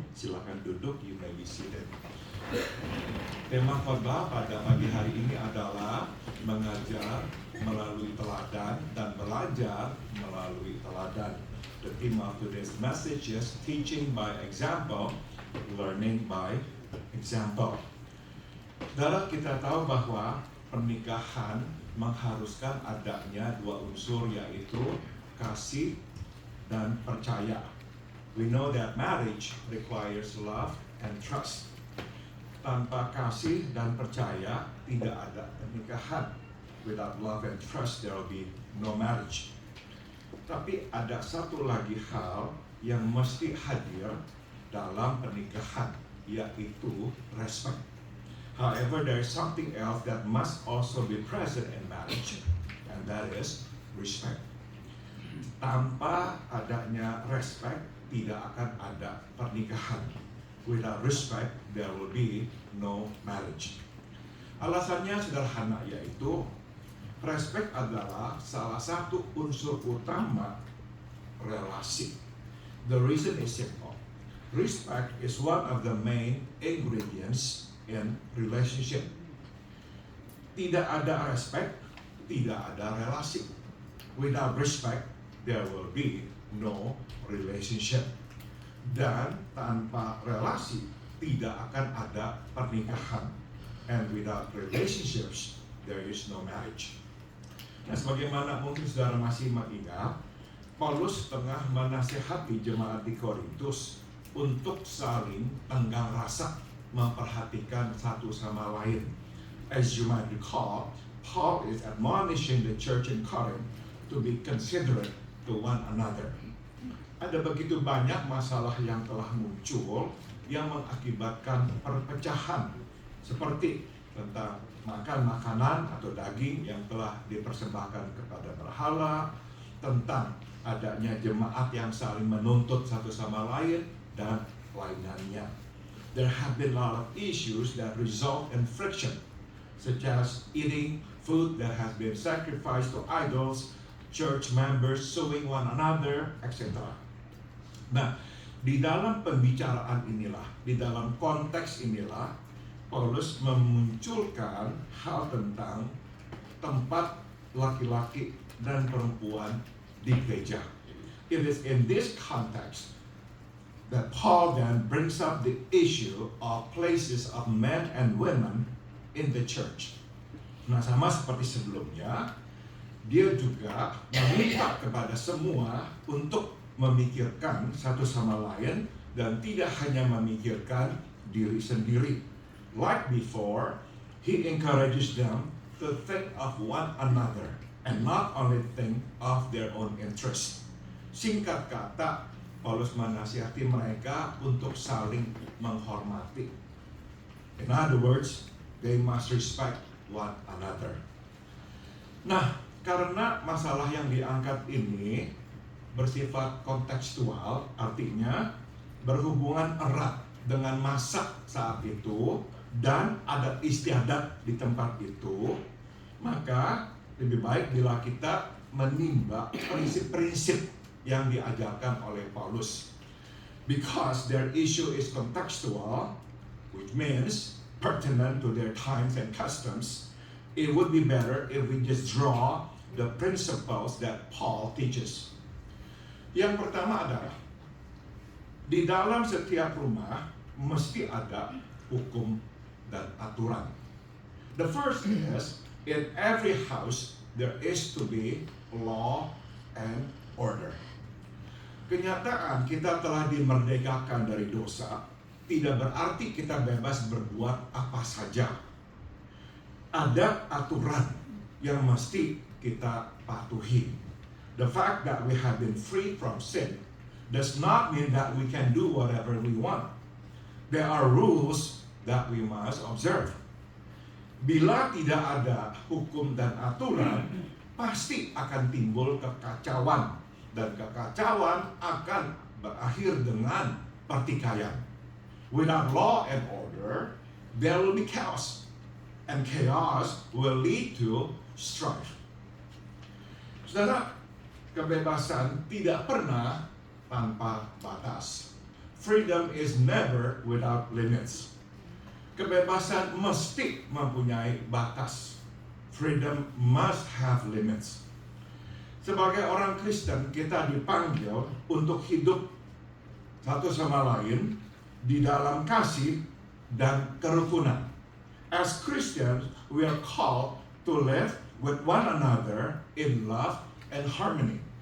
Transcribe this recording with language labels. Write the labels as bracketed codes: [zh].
[id] Silakan duduk, [en] you may be seated. [id] Tema khotbah pada pagi hari ini adalah mengajar melalui teladan dan belajar melalui teladan. [en] The theme of today's message is teaching by example, learning by example. [id] Dalam kita tahu bahwa pernikahan mengharuskan adanya dua unsur, yaitu kasih dan percaya. [en] We know that marriage requires love and trust. [id] Tanpa kasih dan percaya tidak ada pernikahan. [en] Without love and trust there will be no marriage. [id] Tapi ada satu lagi hal yang mesti hadir dalam pernikahan, yaitu respect. [en] However, there is something else that must also be present in marriage, and that is respect. [id] Tanpa adanya respect, tidak akan ada pernikahan. [en] Without respect, there will be no marriage. [id] Alasannya sederhana, yaitu respect adalah salah satu unsur utama relasi. [en] The reason is simple. Respect is one of the main ingredients in relationship. [id] Tidak ada respect, tidak ada relasi. [en] Without respect, there will be no relationship. [id] Dan tanpa relasi, tidak akan ada pernikahan. [en] And without relationships, there is no marriage. [id] Nah, sebagaimana mungkin saudara masih mengingat, Paulus tengah menasihati jemaat di Korintus untuk saling tenggang rasa, memperhatikan satu sama lain. [en] As you might recall, Paul is admonishing the church in Corinth to be considerate to one another. [id] Ada begitu banyak masalah yang telah muncul yang mengakibatkan perpecahan, seperti tentang makan makanan atau daging yang telah dipersembahkan kepada berhala, tentang adanya jemaat yang saling menuntut satu sama lain, dan lainnya. [en] There have been a lot of issues that result in friction, such as eating food that has been sacrificed to idols, church members suing one another, etc. [id] Nah, di dalam pembicaraan inilah, di dalam konteks inilah, Paulus memunculkan hal tentang tempat laki-laki dan perempuan di gereja. [en] It is in this context that Paul then brings up the issue of places of men and women in the church. [id] Nah, sama seperti sebelumnya, dia juga meminta kepada semua untuk memikirkan satu sama lain dan tidak hanya memikirkan diri sendiri. [en] Like before, he encourages them to think of one another and not only think of their own interest. [id] Singkat kata, Paulus menasihati mereka untuk saling menghormati. [en] In other words, they must respect one another. [id] Nah, karena masalah yang diangkat ini bersifat kontekstual, artinya berhubungan erat dengan masa saat itu dan adat istiadat di tempat itu, maka lebih baik bila kita menimba prinsip-prinsip yang diajarkan oleh Paulus. [en] Because their issue is contextual, which means pertinent to their times and customs, it would be better if we just draw the principles that Paul teaches. [id] Yang pertama adalah, di dalam setiap rumah mesti ada hukum dan aturan. [en] The first is, in every house there is to be law and order. [id] Kenyataan kita telah dimerdekakan dari dosa tidak berarti kita bebas berbuat apa saja. Ada aturan yang mesti kita patuhi. [en] The fact that we have been free from sin does not mean that we can do whatever we want. There are rules that we must observe. [id] Bila tidak ada hukum dan aturan, pasti akan timbul kekacauan. Dan kekacauan akan berakhir dengan pertikaian. [en] Without law and order, there will be chaos. And chaos will lead to strife. [id] Saudara, kebebasan tidak pernah tanpa batas. [en] Freedom is never without limits. [id] Kebebasan mesti mempunyai batas. [en] Freedom must have limits. [id] Sebagai orang Kristen, kita dipanggil untuk hidup satu sama lain di dalam kasih dan kerukunan. [en] As Christians, we are called to live with one another in love and harmony.